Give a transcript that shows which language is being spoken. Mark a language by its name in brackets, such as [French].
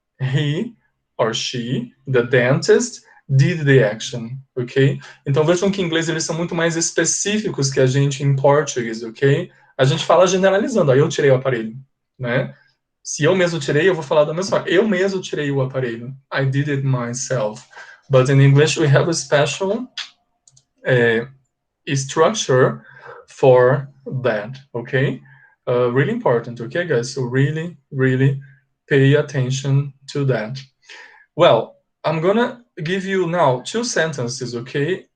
[English] He or she, the dentist, did the action, ok? [Portuguese] Então, vejam que em inglês eles são muito mais específicos que a gente em português, ok? A gente fala generalizando, eu tirei o aparelho, né? Se eu mesmo tirei, eu vou falar da mesma forma. Eu mesmo tirei o aparelho. [English] I did it myself. But in English, we have a special structure for that, okay? Really important, okay, guys? So really, really pay attention to that. Well, I'm gonna give you now 2 sentences, okay?